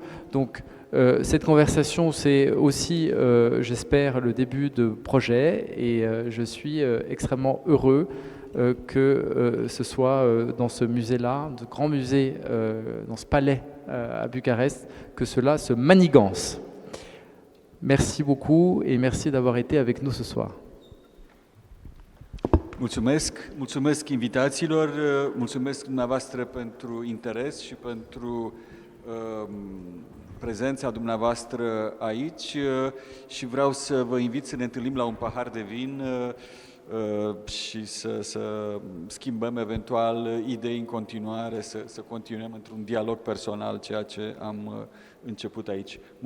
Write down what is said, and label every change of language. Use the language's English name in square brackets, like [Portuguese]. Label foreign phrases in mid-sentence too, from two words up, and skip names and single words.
[French] Donc cette conversation c'est aussi, j'espère, le début de projet, et je suis extrêmement heureux que ce soit dans ce musée-là, de grand musée, dans ce palais à Bucarest, que cela se manigance. Merci beaucoup et merci d'avoir été avec nous ce soir. [Romanian] Mulțumesc invitațiilor, mulțumesc dumneavoastră pentru interes și pentru prezența dumneavoastră aici și vreau să vă invit să ne întâlnim la un pahar de vin și să schimbăm eventual idei în continuare, să continuăm într-un dialog personal ceea ce am început aici.